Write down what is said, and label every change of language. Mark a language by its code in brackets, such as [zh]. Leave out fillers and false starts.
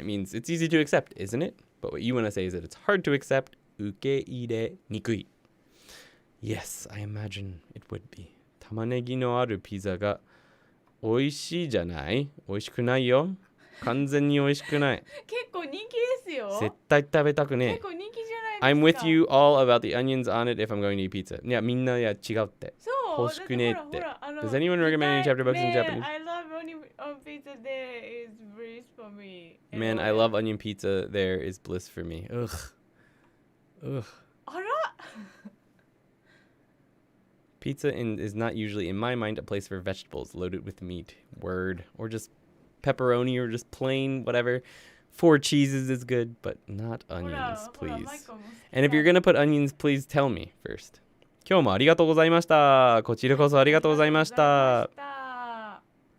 [en] It means it's easy to accept, isn't it? But what you want to say is that it's hard to accept. [ja] 受け入れにくい. [en] Yes, I imagine it would be. [ja] 玉ねぎのあるピザが美味しいじゃない？美味しくないよ。完全に美味しくない。結構人気ですよ。絶対食べたくねえ。結構人気じゃないですか。 [en] I'm with you all about the onions on it if I'm going to eat pizza. [ja] いや、みんな違うって。そう。欲しくねえって。ほら [en] Does anyone recommend any chapter books in Japanese? I love onion pizza there is bliss for me. Man, I love onion pizza there is bliss for me. Ugh. [ja] あら [en] Pizza is not usually, in my mind, a place for vegetables loaded with meat. Word. Or just pepperoni or just plain, whatever. 4 cheeses is good, but not onions, please. And if you're going to put onions, please tell me first. [ja] 今日もありがとうございました。こちらこそありがとうございました。